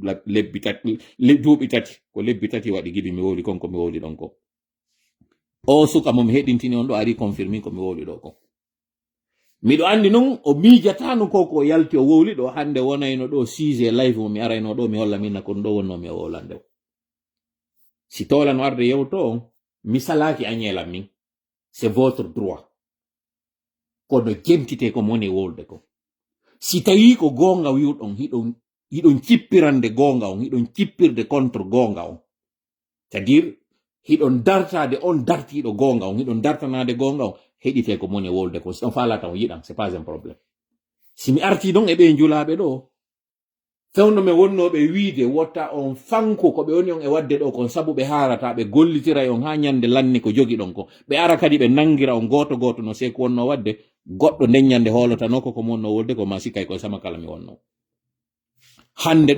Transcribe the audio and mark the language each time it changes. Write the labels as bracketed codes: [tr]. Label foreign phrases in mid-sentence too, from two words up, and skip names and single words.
[ff] duuɓi tati ko lebbi tati waɗi giɗi mi wowli konko mi wowli ɗon ko o suka mo mi heɗintini on ɗo ari confirmi ko mi wowli ɗo ko miɗo andi noon o miijatano ko yalti o wowli ɗo hande wonayno ɗo sujet live mo mi arayno ɗo mi holla minna kon ɗo wonnomi o wowlande o si tolano arde yewto on mi salaki añelam min [fr] c'est votre droit [ff] kono jentite ko moni wolde ko si tawi ko gonga wiwɗon hiɗon cippirande gonga on hiɗon cippirde contre gonga on [fr] c'est à dire [ff] hiɗon dartade on dartiɗo gonga on hiɗon dartanade gonga on heɗite ko moni wolde ko si on falata on yiɗan [fr] c'est pas un problème. [ff] Si mi arti ɗon e ɓe njulaɓe ɗo fewno me wonnoɓe wiide wotta on fanko ko ɓe woni on e wadde ɗo kon sabu ɓe harata ɓe gollitira on ha ñande lanni ko jogi ɗon ko ɓe ara kadi ɓe nangira on goto no seko wonno wadde goɗɗo nden ñande holotano ko wonno wolde ko ma sikkay ko sama kala mi wonno hande